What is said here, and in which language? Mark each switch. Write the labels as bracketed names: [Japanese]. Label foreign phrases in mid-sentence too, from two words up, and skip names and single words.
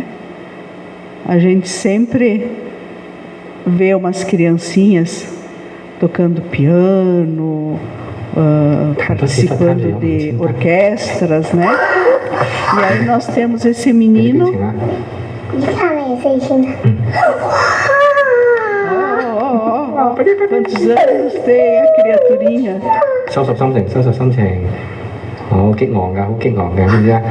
[Portuguese] A gente sempre vê umas criancinhas tocando piano, participando de orquestras, né? E aí nós temos esse menino. Quantos anos tem a criaturinha? [Cantonese] 收拾心情，收拾心情，好激昂㗎，好激昂嘅，知唔知啊？